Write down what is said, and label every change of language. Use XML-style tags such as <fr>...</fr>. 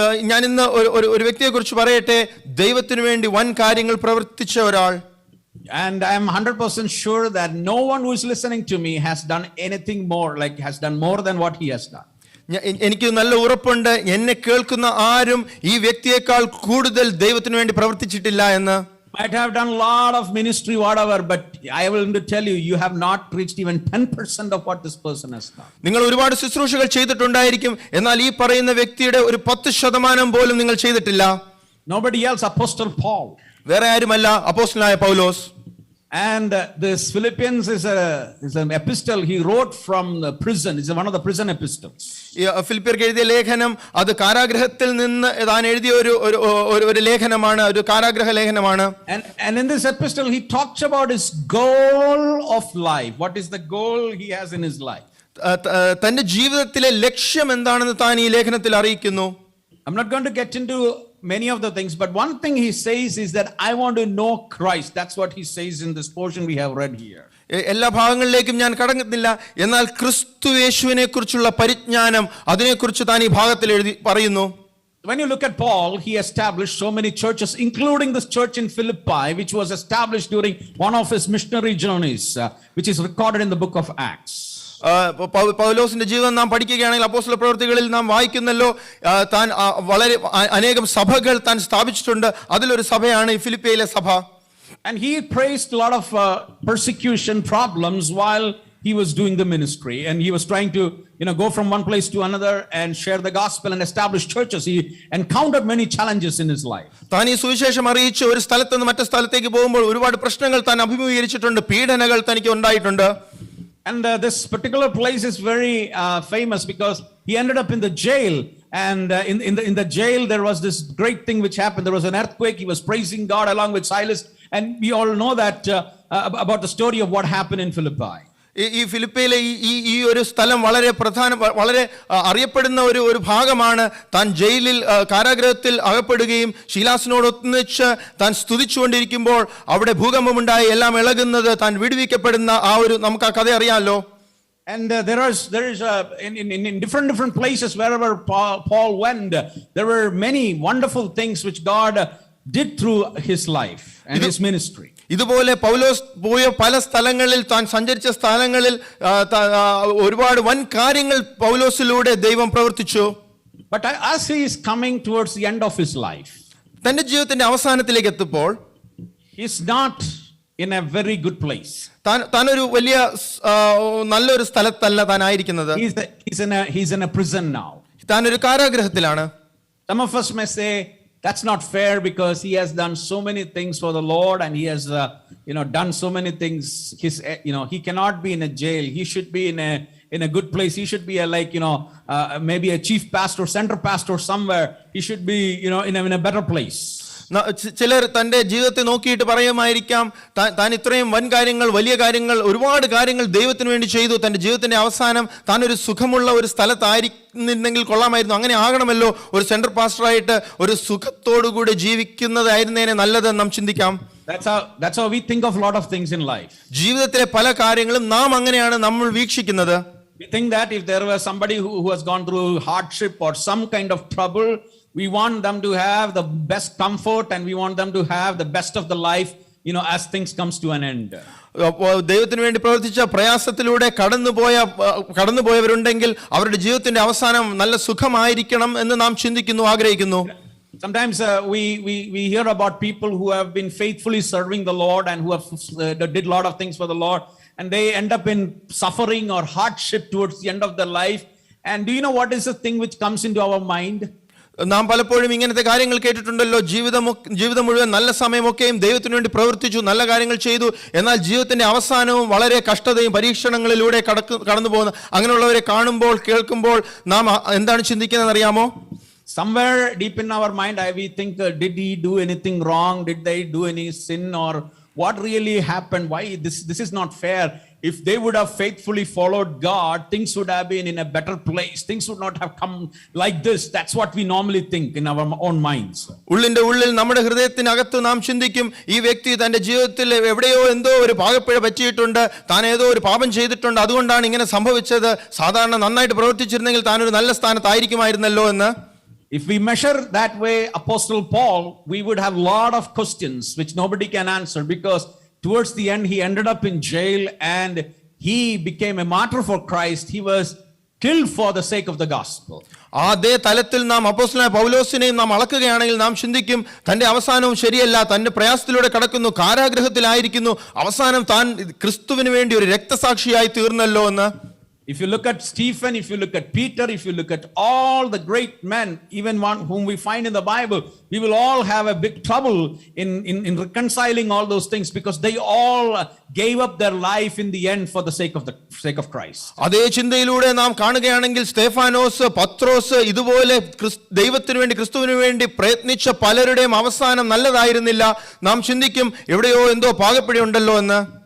<ml>ഞാൻ ഇന്ന് ഒരു വ്യക്തിയെ കുറിച്ച് പറയട്ടെ, ദൈവത്തിനു വേണ്ടി വൻ കാര്യങ്ങൾ പ്രവർത്തിച്ച ഒരാൾ.</ml> <en>And I am 100% sure that no one who is listening to me has done anything more, has done more than what he has done.</en> <ml>എനിക്ക് നല്ല ഉറപ്പുണ്ട്, എന്നെ കേൾക്കുന്ന ആരും ഈ വ്യക്തിയേക്കാൾ കൂടുതൽ ദൈവത്തിനു വേണ്ടി പ്രവർത്തിച്ചിട്ടില്ല എന്ന്.</ml> <en>Might have done a lot of ministry, whatever, but I will tell you, you have not reached even 10% of what this person has done.</en> <ml>നിങ്ങൾ ഒരുപാട് ശുശ്രൂഷകൾ ചെയ്തിട്ടുണ്ടായിരിക്കും, എന്നാൽ ഈ പറയുന്ന വ്യക്തിയുടെ ഒരു 10% പോലും നിങ്ങൾ ചെയ്തിട്ടില്ല.</ml> <en>Nobody else. Apostle Paul.</en> <ml>വേറെ ആരുമല്ല, അപ്പോസ്തലനായ പൗലോസ്.</ml> <en>And this Philippians is an epistle he wrote from the prison. It's one of the prison epistles.</en> <ml>ഫിലിപ്പിയർക്ക് എഴുതിയ ലേഖനം അത് കാരാഗ്രഹത്തിൽ നിന്ന് താൻ എഴുതിയ ഒരു ലേഖനമാണ്, ഒരു കാരാഗ്രഹ ലേഖനമാണ്.</ml> <en>And in this epistle he talks about his goal of life. What is the goal he has in his life?</en> <ml>തന്റെ ജീവിതത്തിലെ ലക്ഷ്യം എന്താണെന്ന് താൻ ഈ ലേഖനത്തിൽ അറിയിക്കുന്നു.</ml> <en>I'm not going to get into many of the things, but one thing he says is that I want to know Christ. That's what he says in this portion we have read here.</en> <ml>എല്ലാ ഭാഗങ്ങളിലേക്കും ഞാൻ കടങ്ങുന്നില്ല. എന്നാൽ ക്രിസ്തു യേശുവിനെ കുറിച്ചുള്ള പരിജ്ഞാനം, അതിനെക്കുറിച്ച് താൻ ഈ ഭാഗത്തിൽ എഴുതി പറയുന്നു.</ml> <en>When you look at Paul, he established so many churches, including this church in Philippi, which was established during one of his missionary journeys, which is recorded in the book of Acts.</en> <ml>പൗലോസിന്റെ ജീവിതം നാം പഠിക്കുകയാണെങ്കിൽ അപ്പോസ്തല പ്രവൃത്തികളിൽ നാം വായിക്കുന്നല്ലോ, താൻ വളരെ അനേകം സഭകൾ താൻ സ്ഥാപിച്ചിട്ടുണ്ട്. അതിലൊരു സഭയാണ് ഈ ഫിലിപ്പിയിലെ സഭ.</ml> <en>And he faced a lot of persecution problems while he was doing the ministry, and he was trying to go from one place to another and share the gospel and establish churches. He encountered many challenges in his life.</en> <ml>താൻ ഈ സുവിശേഷം അറിയിച്ച് ഒരു സ്ഥലത്ത് നിന്ന് മറ്റു സ്ഥലത്തേക്ക് പോകുമ്പോൾ ഒരുപാട് പ്രശ്നങ്ങൾ താൻ അഭിമുഖീകരിച്ചിട്ടുണ്ട്, പീഡനങ്ങൾ തനിക്ക് ഉണ്ടായിട്ടുണ്ട്.</ml> <en>And this particular place is very famous because he ended up in the jail. And in the jail there was this great thing which happened. There was an earthquake. He was praising God along with Silas, and we all know that about the story of what happened in Philippi.</en> <ml>ഈ ഫിലിപ്പിയിലെ ഈ ഒരു സ്ഥലം വളരെ അറിയപ്പെടുന്ന ഒരു ഭാഗമാണ്. താൻ ജയിലിൽ കാരാഗ്രഹത്തിൽ അകപ്പെടുകയും ശീലാസിനോടൊന്നിച്ച് താൻ സ്തുതിച്ചുകൊണ്ടിരിക്കുമ്പോൾ അവിടെ ഭൂകമ്പമുണ്ടായി, എല്ലാം ഇളകുന്നത്, താൻ വിടുവിക്കപ്പെടുന്ന നമുക്ക് ആ കഥ അറിയാമല്ലോ.</ml> <en>And there is in different places wherever Paul went, there were many wonderful things which God did through his life and his ministry.</en> <ml>ഇതുപോലെ പൗലോസ് പോയ പല സ്ഥലങ്ങളിൽ, താൻ സഞ്ചരിച്ച സ്ഥലങ്ങളിൽ ഒരുപാട് വൻ കാര്യങ്ങൾ പൗലോസിലൂടെ ദൈവം പ്രവർത്തിച്ചു.</ml> <en>But as he is coming towards the end of his life,</en> <ml>തന്റെ ജീവിതത്തിന്റെ അവസാനത്തിലേക്ക് എത്തുമ്പോൾ</ml> <en>he is not in a very good place.</en> <ml>താൻ ഒരു വലിയ നല്ലൊരു സ്ഥലത്തല്ല താൻ ആയിരിക്കുന്നത്.</ml> <en>He's in a prison now.</en> <ml>താൻ ഒരു കാരാഗ്രഹത്തിലാണ്.</ml> <en>Some of us may say that's not fair because he has done so many things for the Lord, and he has done so many things. He cannot be in a jail. He should be in a good place. He should be maybe a chief pastor, center pastor somewhere. He should be in a better place.</en> <ml>ചിലർ തന്റെ ജീവിതത്തെ നോക്കിയിട്ട് പറയുമായിരിക്കാം, താൻ ഇത്രയും വൻ കാര്യങ്ങൾ, വലിയ കാര്യങ്ങൾ, ഒരുപാട് കാര്യങ്ങൾ ദൈവത്തിന് വേണ്ടി ചെയ്തു. തന്റെ ജീവിതത്തിന്റെ അവസാനം താൻ ഒരു സുഖമുള്ള ഒരു സ്ഥലത്തായിരുന്നെങ്കിൽ കൊള്ളാമായിരുന്നു. അങ്ങനെ ആകണമല്ലോ, ഒരു സെൻട്രൽ പാസ്റ്ററായിട്ട് ഒരു സുഖത്തോടുകൂടി ജീവിക്കുന്നതായിരുന്നേനെ നല്ലതെന്ന് നാം ചിന്തിക്കാം.</ml> <en>That's how we think of a lot of things in life.</en> <ml>ജീവിതത്തിലെ പല കാര്യങ്ങളും നാം അങ്ങനെയാണ് നമ്മൾ വീക്ഷിക്കുന്നത്.</ml> <en>We think that if there was somebody who has gone through hardship or some kind of trouble, we want them to have the best comfort, and we want them to have the best of the life, as things comes to an end.</en> <ml>ദൈവത്തിന് വേണ്ടി പ്രവർത്തിച്ച പ്രയാസത്തിലൂടെ കടന്നുപോയവരുണ്ടെങ്കിൽ അവരുടെ ജീവിതത്തിന്റെ അവസാനം നല്ല സുഖമായിരിക്കണം എന്ന് നാം ചിന്തിക്കുന്നു, ആഗ്രഹിക്കുന്നു.</ml> <en>Sometimes we hear about people who have been faithfully serving the Lord and who have did a lot of things for the Lord, and they end up in suffering or hardship towards the end of their life. And do you know what is the thing which comes into our mind?</en> <ml>നാം പലപ്പോഴും ഇങ്ങനത്തെ കാര്യങ്ങൾ കേട്ടിട്ടുണ്ടല്ലോ. ജീവിതം മുഴുവൻ നല്ല സമയമൊക്കെയും ദൈവത്തിന് വേണ്ടി പ്രവർത്തിച്ചു, നല്ല കാര്യങ്ങൾ ചെയ്തു, എന്നാൽ ജീവിതത്തിന്റെ അവസാനവും വളരെ കഷ്ടതയും പരീക്ഷണങ്ങളിലൂടെ കടന്നു പോകുന്ന അങ്ങനെയുള്ളവരെ കാണുമ്പോൾ, കേൾക്കുമ്പോൾ നാം എന്താണ് ചിന്തിക്കുന്നത് അറിയാമോ?</ml> <en>Somewhere deep in our mind, we think, did he do anything wrong? Did they do any sin? Or what really happened? Why this is not fair? If they would have faithfully followed God, things would have been in a better place. Things would not have come like this. That's what we normally think in our own minds.</en> <ml>ഉള്ളിന്റെ ഉള്ളിൽ, നമ്മുടെ ഹൃദയത്തിനകത്ത് നാം ചിന്തിക്കും, ഈ വ്യക്തി തന്റെ ജീവിതത്തിൽ എവിടെയോ എന്തോ ഒരു പാകപ്പിഴ പറ്റിയിട്ടുണ്ട്, താൻ ഏതോ ഒരു പാപം ചെയ്തിട്ടുണ്ട്, അതുകൊണ്ടാണ് ഇങ്ങനെ സംഭവിച്ചത്. സാധാരണ നന്നായിട്ട് പ്രവർത്തിച്ചിരുന്നെങ്കിൽ താൻ ഒരു നല്ല സ്ഥാനത്തായിരിക്കുമായിരുന്നല്ലോ എന്ന്.</ml> <en>If we measure that way, Apostle Paul, we would have a lot of questions which nobody can answer, because towards the end he ended up in jail and he became a martyr for Christ. He was killed for the sake of the gospel.</en> <ml>അതേ തലത്തിൽ നാം അപ്പോസ്തലനായ പൗലോസിനെയും നാം അളക്കുകയാണെങ്കിൽ നാം ചിന്തിക്കും, തന്റെ അവസാനവും ശരിയല്ല, തന്റെ പ്രയാസത്തിലൂടെ കടക്കുന്നു, കാരാഗ്രഹത്തിലായിരിക്കുന്നു, അവസാനം താൻ ക്രിസ്തുവിന് വേണ്ടി ഒരു രക്തസാക്ഷിയായി തീർന്നല്ലോ എന്ന്.</ml> <en>If you look at Stephen, if you look at Peter, if you look at all the great men, even one whom we find in the Bible, we will all have a big trouble in reconciling all those things, because they all gave up their life in the end for the sake of Christ.</en> <ml>അതേ ചിന്തയിലൂടെ നാം കാണുകയാണെങ്കിൽ സ്തേഫാനോസ്, പത്രോസ്, ഇതുപോലെ ദൈവത്തിന് വേണ്ടി, ക്രിസ്തുവിന് വേണ്ടി പ്രയത്നിച്ച പലരുടെയും അവസാനം നല്ലതായിരുന്നില്ല. നാം ചിന്തിക്കും, എവിടെയോ എന്തോ പാകപ്പിഴയുണ്ടല്ലോ എന്ന്.</ml>